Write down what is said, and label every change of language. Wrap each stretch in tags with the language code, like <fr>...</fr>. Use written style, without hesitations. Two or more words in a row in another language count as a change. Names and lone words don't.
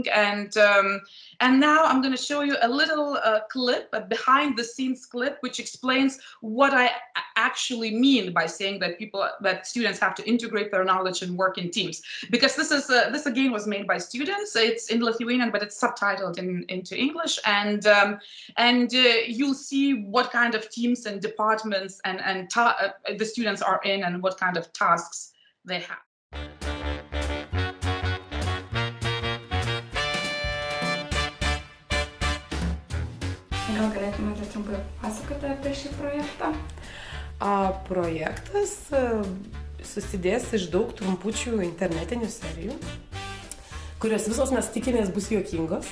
<en>And now I'm going to show you a little clip, a behind the scenes clip, which explains what I actually mean by saying that students have to integrate their knowledge and work in teams. Because this again was made by students. It's in Lithuanian, but it's subtitled into English. And you'll see what kind of teams and departments and the students are in and what kind of tasks they have.</en> <lt>Gal galėtumėte trumpai pasakoti apie šį projektą? Projektas susidės iš daug trumpučių internetinių serijų, kurios visos mes tikimės bus juokingos.</lt>